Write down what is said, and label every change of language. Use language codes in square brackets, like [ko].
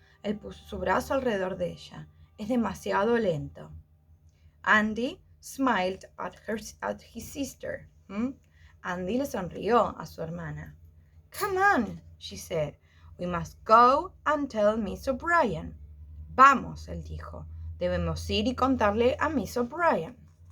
[es] Él puso su brazo alrededor de ella. «Es demasiado lento». [en] Andy smiled at his sister. [es] Andy le sonrió a su hermana. [en] "Come on," she said. "We must go and tell Miss O'Brien." [es] «Vamos», él dijo. «Debemos ir y contarle a Miss O'Brien».